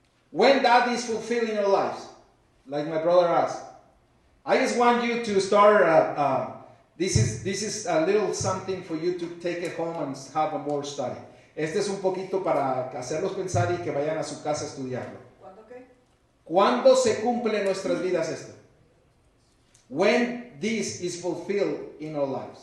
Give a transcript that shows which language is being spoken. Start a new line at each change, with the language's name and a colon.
English: When that is fulfilled in our lives, like my brother asked. I just want you to start, this is a little something for you to take it home and have a more study.
Spanish: Este es un poquito para hacerlos pensar y que vayan a su casa a estudiarlo. ¿Cuándo qué? ¿Cuándo se cumple en nuestras vidas esto?
English: When this is fulfilled in our lives.